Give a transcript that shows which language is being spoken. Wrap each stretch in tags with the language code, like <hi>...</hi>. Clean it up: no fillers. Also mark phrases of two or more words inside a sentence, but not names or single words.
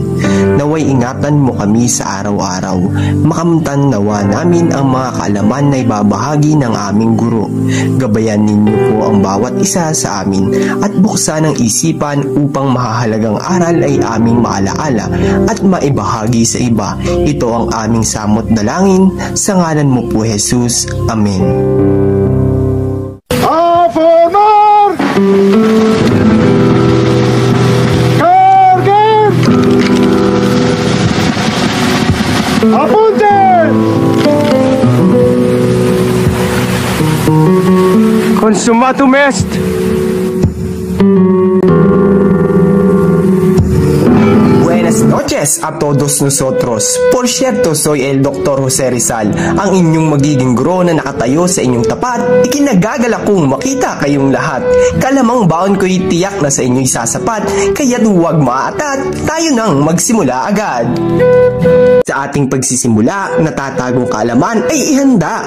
<tl>Naway ingatan mo kami sa araw-araw. Makamtan nawa namin ang mga kaalaman na ibabahagi ng aming guro. Gabayan ninyo po ang bawat isa sa amin at buksan ang isipan upang mahahalagang aral ay aming maalaala at maibahagi sa iba. Ito ang aming samot dalangin sa ngalan mo po, Jesus. Amen. Honor! Carger!</tl> <es>Apunte!</es> <la>Consumatum est! Buenas noches a todos nosotros. Por cierto, soy el Dr.</la> <tl>Jose Rizal, ang inyong magiging guro na nakatayo sa inyong tapat. Ikinagagala kong makita kayong lahat. Kalamang baon ko'y tiyak na sa inyo'y sasapat, kaya't huwag maatat, tayo nang magsimula agad. Sa ating pagsisimula, natatagong kaalaman ay ihanda.</tl>